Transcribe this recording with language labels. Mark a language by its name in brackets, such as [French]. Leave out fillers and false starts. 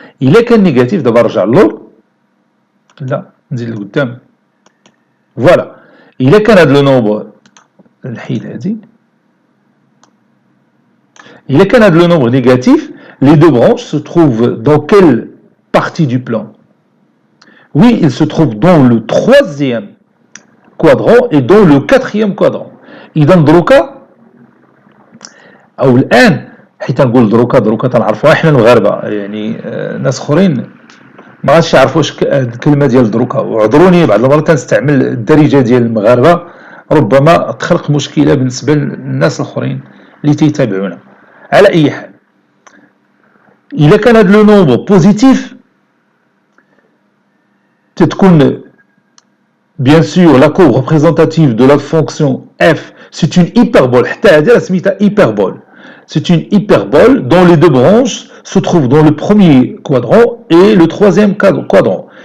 [Arabic] الا كان نيجاتيف دابا نرجع للور لا نزيد لقدام فوالا الا كان هذا النومبر الحيد هذه il كان هذا le nombre négatif [French] les deux branches se trouvent dans quelle partie du plan? Oui, ils se trouvent dans le troisième quadrant et dans le quatrième quadrant. [Arabic] إذا دروكا أو الآن حيت نقول دروكا تنعرفوها احنا المغاربة يعني ناس اخرين ما غاديش يعرفوا واش الكلمة ديال دروكا وعذروني بعض المرات تنستعمل الدارجة ديال المغاربة ربما تخلق مشكلة بالنسبة للناس الآخرين اللي تيتابعونا. على أي حال إذا كان هذا لو نومبر بوزيتيف تتكون [French] bien sûr la courbe représentative de la fonction f c'est une hyperbole [Arabic] حتى هذه سميتها hyperbole. [French] C'est une hyperbole dont les deux branches se trouvent dans le premier quadrant et le troisième quadrant.